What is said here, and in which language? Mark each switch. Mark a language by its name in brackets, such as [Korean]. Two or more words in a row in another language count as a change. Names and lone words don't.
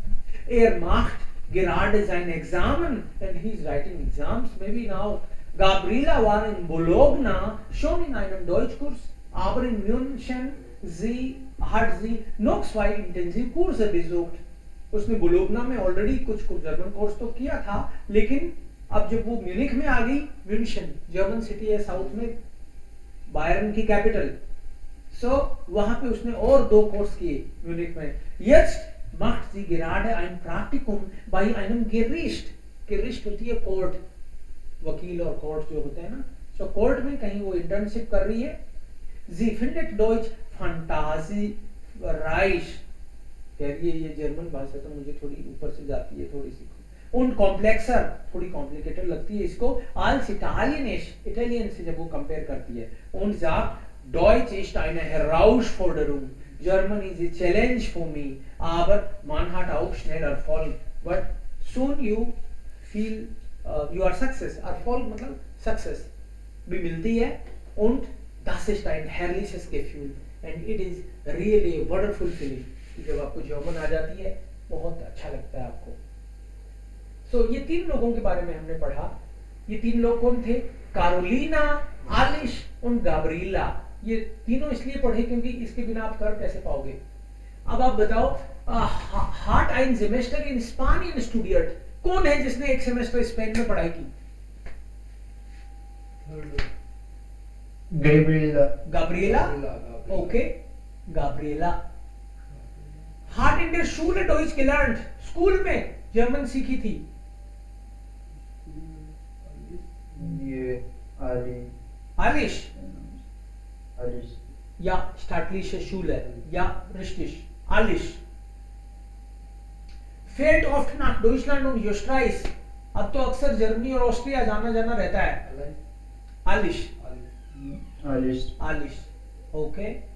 [German] Er macht gerade sein Examen [English] and he is writing exams. Maybe now [German] Gabriela war in Bologna schon in einem Deutschkurs, aber in München hat sie noch 2 Intensivkurse besucht. [Hindi] उसने बोलोगना में ऑलरेडी कुछ [English] German course [Hindi] तो किया था, लेकिन अब जब वो म्यूनिख में आ गई, म्यूनिशन [English] German city [Hindi] है साउथ में, बायरन की कैपिटल, वहां पे उसने और 2 कोर्स किए म्यूनिख में। [German] Jetzt macht sie gerade ein Praktikum bei einem Gericht. [Hindi] Gericht होती है कोर्ट, वकील और कोर्ट जो होते हैं ना, कोर्ट में कहीं वो इंटर्नशिप कर रही है। [German] Sie findet Deutsch fantasiereich, [Hindi] कह रही है ये जर्मन भाषा तो मुझे थोड़ी ऊपर से जाती है, थोड़ी सी [German] und komplexer, [Hindi] थोड़ी कॉम्प्लिकेटेड लगती है इसको, [German] als Italienisch, [Hindi] इटालियन से जब वो कंपेयर करती है, [German] und sagt Deutsch ist eine Herausforderung, [English] German is a challenge for me, [German] aber man hat auch schnell Erfolg, [English] but soon you feel you are success, [Hindi] Erfolg मतलब success भी मिलती है, [German] und das ist ein herrliches Gefühl [English] and it is really a wonderful feeling, [Hindi] जब आपको जर्मन आ जाती है बहुत अच्छा लगता है आपको। ये 3 लोगों के बारे में हमने पढ़ा। ये 3 लोग कौन थे? कारोलिना, आलिश और गाब्रिएला। ये तीनों इसलिए पढ़े क्योंकि इसके बिना आप कर कैसे पाओगे। अब आप बताओ, [German] hat ein Semester in Spanien studiert, [Hindi] कौन है जिसने एक सेमेस्टर स्पेन में पढ़ाई की? गाब्रिएला, ओके, गाब्रिएला। [German] hat in der Schule Deutsch gelernt, [Hindi] स्कूल में जर्मन सीखी थी। ये आलिश या [German] staatliche Schule [Hindi] या richtig, आलिश। [German] fährt oft nach Deutschland und Österreich, [Hindi] अब तो अक्सर जर्मनी और ऑस्ट्रिया जाना रहता है। आलिश, आलिश, ओके।